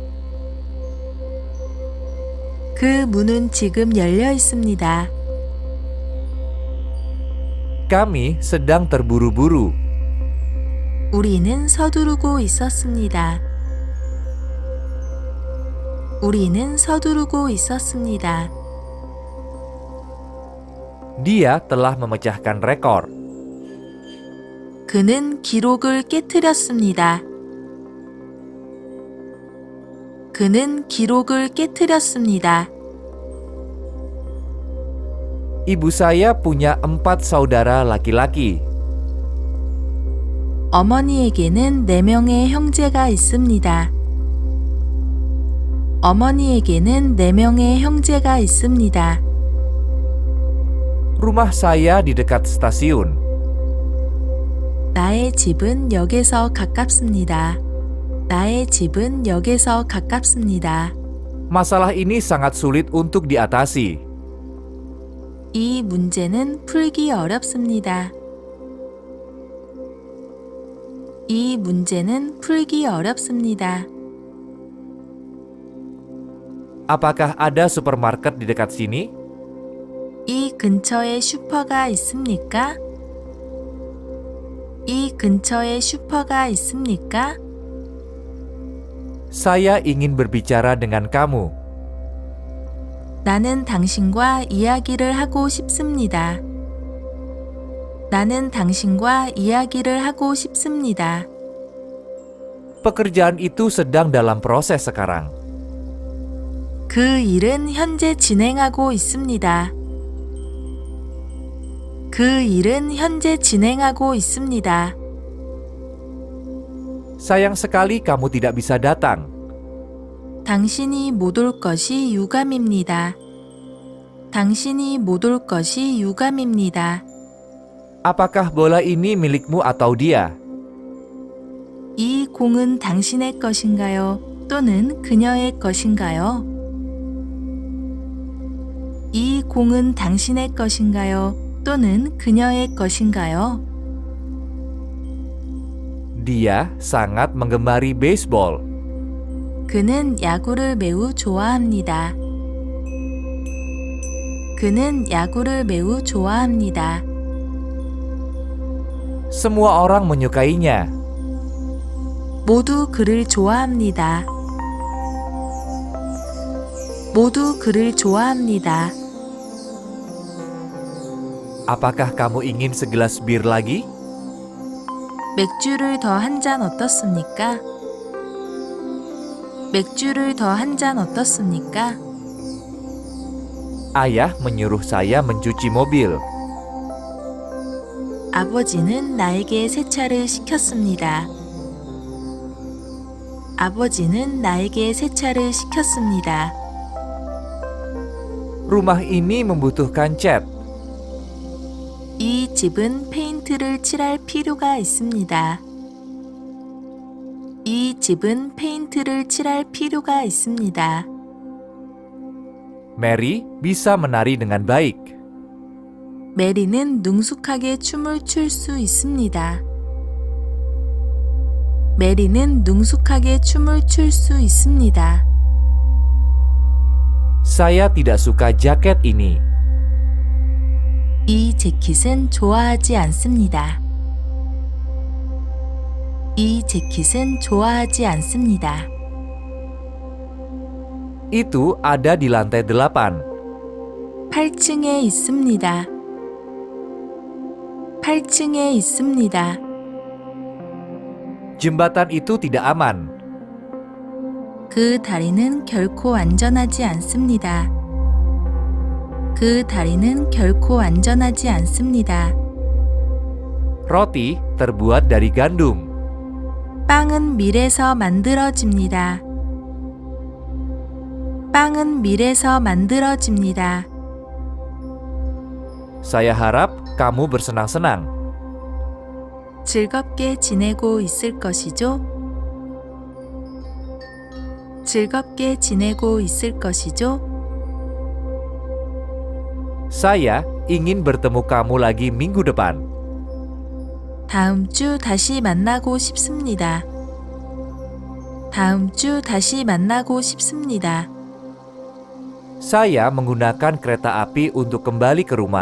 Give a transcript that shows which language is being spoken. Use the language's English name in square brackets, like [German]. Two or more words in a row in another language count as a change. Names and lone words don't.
[Korean] 그 문은 지금 열려 있습니다. [Indonesian] Kami sedang terburu-buru. [Korean] 우리는 서두르고 있었습니다. 우리는 서두르고 있었습니다. [Indonesian] Dia telah memecahkan rekor. [Korean] 그는 기록을 깨뜨렸습니다. 그는 기록을 깨뜨렸습니다. [Indonesian] Ibu saya punya 4 saudara laki-laki. [Korean] 어머니에게는 4명의 형제가 있습니다. 어머니에게는 4명의 형제가 있습니다. [Indonesian] Rumah saya di dekat stasiun. [Korean] 나의 집은 역에서 가깝습니다. 나의 집은 역에서 가깝습니다. [Indonesian] Masalah ini sangat sulit untuk diatasi. [Korean] 이 문제는 풀기 어렵습니다. 이 문제는 풀기 어렵습니다. [Indonesian] Apakah ada supermarket di dekat sini? [Korean] 이 근처에 슈퍼가 있습니까? 이 근처에 슈퍼가 있습니까? [Indonesian] Saya ingin berbicara dengan kamu. [Korean] 나는 당신과 이야기를 하고 싶습니다. 나는 당신과 이야기를 하고 싶습니다. [Indonesian] Pekerjaan itu sedang dalam proses sekarang. [Korean] 그 일은 현재 진행하고 있습니다. 그 일은 현재 진행하고 있습니다. [Indonesian] Sayang sekali kamu tidak bisa datang. [Korean] 당신이 못 올 것이 유감입니다. 당신이 못 올 것이 유감입니다. [Indonesian] Apakah bola ini milikmu atau dia? [Korean] 이 공은 당신의 것인가요? 또는 그녀의 것인가요? 이 공은 당신의 것인가요? 또는 그녀의 것인가요? [Indonesian] Dia sangat menggemari baseball. [Korean] 그는 야구를 매우 좋아합니다. 그는 야구를 매우 좋아합니다. [Indonesian] Semua orang menyukainya. [Korean] 모두 그를 좋아합니다. 모두 그를 좋아합니다. [Indonesian] Apakah kamu ingin segelas bir lagi? [Korean] 맥주를 더 한 잔 어떻습니까? 맥주를 더 한 잔 어떻습니까? [Indonesian] Ayah menyuruh saya mencuci mobil. [Korean] 아버지는 나에게 세차를 시켰습니다. 아버지는 나에게 세차를 시켰습니다. [Indonesian] Rumah ini membutuhkan cat. [Korean] 이 집은 페인트를 칠할 필요가 있습니다. 이 집은 페인트를 칠할 필요가 있습니다. [Indonesian] Mary bisa menari dengan baik. [Korean] 메리는 능숙하게 춤을 출 수 있습니다. 메리는 능숙하게 춤을 출 수 있습니다. [Indonesian] Saya tidak suka jaket ini. [Korean] 이 재킷은 좋아하지 않습니다. 이 재킷은 좋아하지 않습니다. [Indonesian] Itu ada di lantai 8. [Korean] 8층에 있습니다. 8층에 있습니다. [Indonesian] Jembatan itu tidak aman. [Korean] 그 다리는 결코 안전하지 않습니다. 그 다리는 결코 안전하지 않습니다. [Indonesian] Roti terbuat dari gandum. [Korean] 빵은 밀에서 만들어집니다. 빵은 밀에서 만들어집니다. [Indonesian] Saya harap kamu bersenang-senang. [Korean] 즐겁게 지내고 있을 것이죠? 즐겁게 지내고 있을 것이죠? [Indonesian] Saya ingin bertemu kamu lagi minggu depan. [Korean] 다음 주 다시 만나고 싶습니다. 다음 주 다시 만나고 싶습니다. [Indonesian] Saya menggunakan kereta api untuk kembali ke rumah.